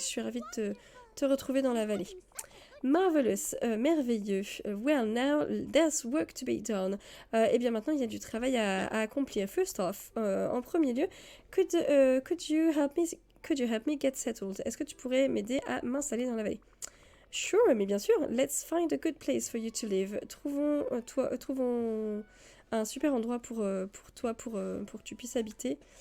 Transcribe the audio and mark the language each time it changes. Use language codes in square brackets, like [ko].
[fr] Je suis ravie de te retrouver dans la vallée. [en] Marvelous, [fr] merveilleux. [en] Well, now there's work to be done. [fr] Et bien maintenant, il y a du travail à accomplir. [en] First off, [fr] en premier lieu, [en] could you help me get settled? [fr] Est-ce que tu pourrais m'aider à m'installer dans la vallée? [en] Sure, [fr] mais bien sûr. [en] Let's find a good place for you to live. [fr] Trouvons un super endroit pour toi, pour que tu puisses habiter.